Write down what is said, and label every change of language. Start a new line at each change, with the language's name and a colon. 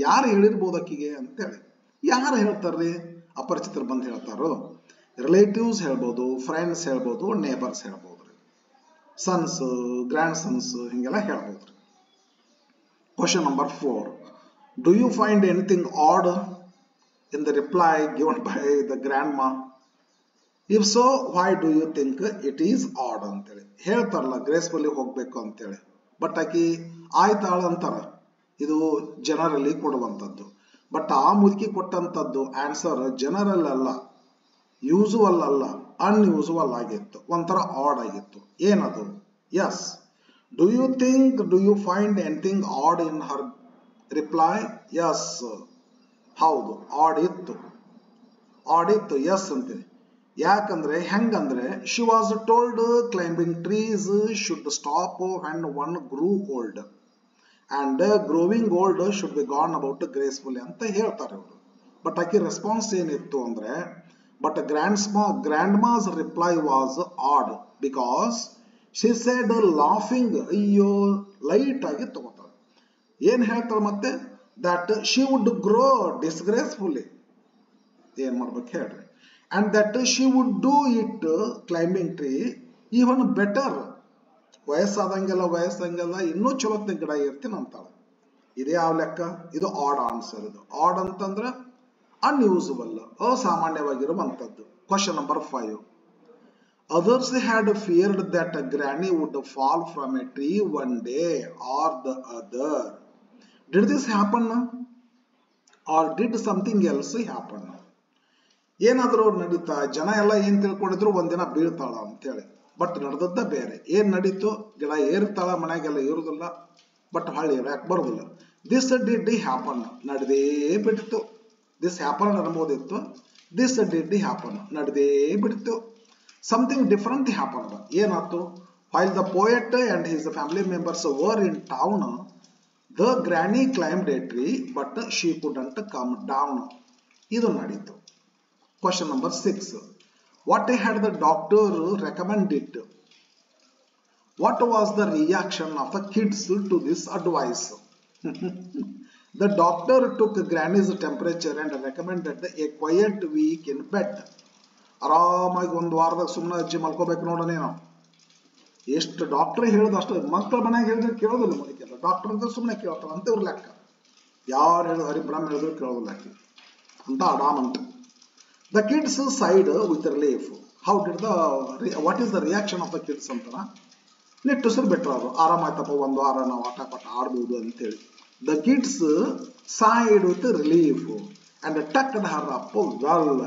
Kannada: ಯಾರು ಹೇಳಿರ್ಬೋದು ಆಕಿಗೆ ಅಂತೇಳಿ. ಯಾರು ಹೇಳ್ತಾರ್ರಿ? ಅಪರಿಚಿತರು ಬಂದು ಹೇಳ್ತಾರೋ? ರಿಲೇಟಿವ್ಸ್ ಹೇಳ್ಬೋದು, ಫ್ರೆಂಡ್ಸ್ ಹೇಳ್ಬೋದು, ನೇಬರ್ಸ್ ಹೇಳ್ಬೋದ್ರಿ, ಸನ್ಸ್, ಗ್ರ್ಯಾಂಡ್ ಸನ್ಸ್, ಹಿಂಗೆಲ್ಲ ಹೇಳ್ಬೋದ್ರಿ. Question number 4.
English: Do you find anything odd in the reply given by the grandma? If so, why do you think it is odd
Kannada: ಅಂತೇಳಿ ಹೇಳ್ತಾರಲ್ಲ, ಗ್ರೇಸ್ಫುಲ್ಲಿ ಹೋಗ್ಬೇಕು ಅಂತೇಳಿ. ಬಟ್ ಆಕಿ ಆಯ್ತಾಳ ಅಂತಾರ, ಇದು ಜನರಲಿ ಕೊಡುವಂಥದ್ದು. ಬಟ್ ಆ ಮುದುಕಿ ಕೊಟ್ಟಂಥದ್ದು ಆನ್ಸರ್ ಜನರಲ್ ಅಲ್ಲ, ಯೂಸುವಲ್ ಅಲ್ಲ, ಅನ್ಯೂಸುವಲ್ ಆಗಿತ್ತು, ಒಂಥರ ಆಡ್ ಆಗಿತ್ತು. ಏನದು? S.
English: Do you find anything odd in her reply?
Kannada: S, ಹೌದು, ಆಡ್ ಇತ್ತು, ಎಸ್ ಅಂತೀನಿ. ಯಾಕಂದ್ರೆ ಹೆಂಗಂದ್ರೆ
English: she was told climbing trees should stop when one grew old and growing old should be gone about gracefully
Kannada: ಅಂತ ಹೇಳ್ತಾರೆ ಅವರು. But ಆಕೆ response ಏನಿತ್ತು ಅಂದ್ರೆ but
English: grandma's reply was odd because she said laughing,
Kannada: ಅಯ್ಯೋ ಲೈಟ್ ಆಗಿ ತಗೋತಾಳೆ. ಏನ್ ಹೇಳ್ತಾಳೆ ಮತ್ತೆ
English: that she would grow disgracefully,
Kannada: ಏನ್ ಮಾಡ್ಬೇಕು ಹೇಳ್ರಿ,
English: and that she would do it climbing tree even better,
Kannada: ವಯಸ್ಸಾದಂಗೆಲ್ಲ ಇನ್ನೂ ಚಲೋತ್ನ ಗಿಡ ಇರ್ತೀನಿ ಅಂತಾಳೆ. ಇದೇ ಯಾವ ಲೆಕ್ಕ? ಇದು ಆಡ್ ಆನ್ಸರ್. ಇದು ಆಡ್ ಅಂತಂದ್ರೆ unusual, ಅಸಾಮಾನ್ಯವಾಗಿರುವಂತದ್ದು. Question number 5.
English: Others had feared that Granny would fall from a tree one day or the other. Did this happen or did something else happen?
Kannada: ಏನಾದರೂ ನಡೀತಾ, ಜನ ಎಲ್ಲ ಏನ್ ತಿಳ್ಕೊಂಡಿದ್ರು ಒಂದಿನ ಬೀಳ್ತಾಳ ಅಂತೇಳಿ, ಬಟ್ ನಡೆದದ್ದ ಬೇರೆ. ಏನ್ ನಡೀತು? ಗಿಡ ಏರ್ತಾಳ, ಮನೆಗೆಲ್ಲ ಇರುದಿಲ್ಲ, ಬಟ್ ಹಳ್ಳಿ ಯಾಕೆ ಬರುದಿಲ್ಲ.
English: this did happen,
Kannada: ನಡೆದೇ ಬಿಡ್ತು.
English: this happen
Kannada: ಅನ್ಬೋದಿತ್ತು,
English: This did happen, ನಡೆದೇ ಬಿಡ್ತು. Something different happen.
Kannada: ಏನಾಯ್ತು?
English: While the poet and his family members were in town, the granny climbed a tree but she couldn't come down.
Kannada: ಇದು ನಡೀತು.
English: Question number 6. What had the doctor recommended? What was the reaction of the kids to this advice? The doctor took Granny's temperature and recommended a quiet week in bed.
Kannada: ಆರಾಮಾಗಿ ಒಂದು ವಾರದಾಗ ಸುಮ್ಮನೆ ಅಜ್ಜಿ ಮಲ್ಕೋಬೇಕು ನೋಡೋಣ. ನಾವು ಎಷ್ಟು ಡಾಕ್ಟರ್ ಹೇಳೋದು ಅಷ್ಟು, ಮಕ್ಕಳ ಮನೆಗೆ ಹೇಳಿದ್ರೆ ಕೇಳೋದಿಲ್ಲ. ಮನೆಗೆಲ್ಲ ಡಾಕ್ಟರ್ ಅಂತ ಸುಮ್ಮನೆ ಕೇಳ್ತಾರೆ ಅಂತ ಇವ್ರ ಲೆಕ್ಕ. ಯಾರು ಹೇಳಿದ್ರು ಹರಿಬ್ರಹ್ಮ ಹೇಳಿದ್ರು ಕೇಳೋದಿಲ್ಲ ಅಂತ ಆರಾಮಂತ.
English: The kids sighed with relief. How did what is the reaction of the kids
Kannada: ಅಂತನ ನಿಟ್ಟುಸಿರು ಬಿಟ್ರು ಅವರು. ಆರಾಮಾಯ್ತಪ್ಪ, ಒಂದು ವಾರ ನಾವು ಆಟ ಪಾಠ ಆಡ್ಬೋದು ಅಂತೇಳಿ.
English: The kids sighed with relief and tucked her up well.